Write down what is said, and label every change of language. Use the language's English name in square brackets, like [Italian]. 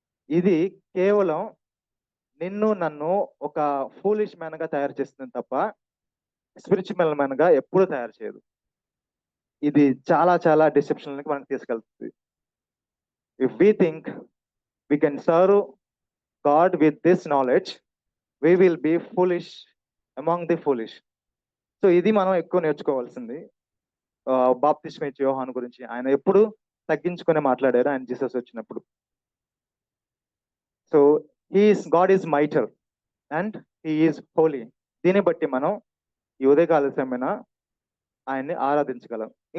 [Telugu] ఇది కేవలం నన్ను ఒక ఫూలిష్ మ్యాన్ గా తయారు చేస్తుంది తప్ప స్పిరిచువల్ మ్యాన్ గా ఎప్పుడూ తయారు చేయదు. ఇది చాలా చాలా డిసెప్షన్ మనకు తీసుకెళ్తుంది. [English] If we think we can serve God with this knowledge, we will be foolish among the foolish. [Telugu] So ఇది మనం ఎక్కువ నేర్చుకోవాల్సింది. బాప్తిస్మ ఇచ్చే యోహాను గురించి ఆయన ఎప్పుడు తగ్గించుకునే మాట్లాడారు ఆయన జీసస్ వచ్చినప్పుడు. [English] So God is mightier and he is holy. [Telugu] దీన్ని బట్టి మనం ఈ ఉదయకాల సమయన ఆయన్ని ఆరాధించగలం.